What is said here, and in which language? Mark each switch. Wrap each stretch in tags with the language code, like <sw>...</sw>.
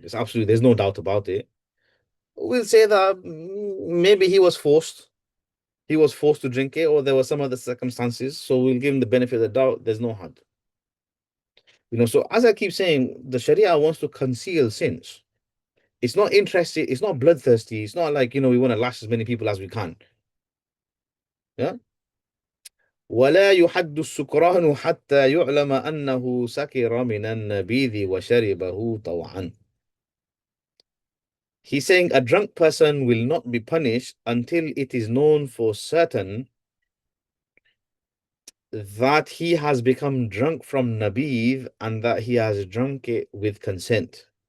<en>There's no doubt about it. We'll say that maybe he was forced to drink it, or there were some other circumstances. So we'll give him the benefit of the doubt. There's no had. So as I keep saying, the Sharia wants to conceal sins. It's not interested, it's not bloodthirsty. It's not like, we want to lash as many people as we can. Yeah.</en> <ar>ولا يحد السكران حتى يعلم أنه سكر من النبيذ وشربه طوعا.</ar> <en>He's saying a drunk person will not be punished until it is known for certain that he has become drunk from nabidh and that he has drunk it with consent.</en>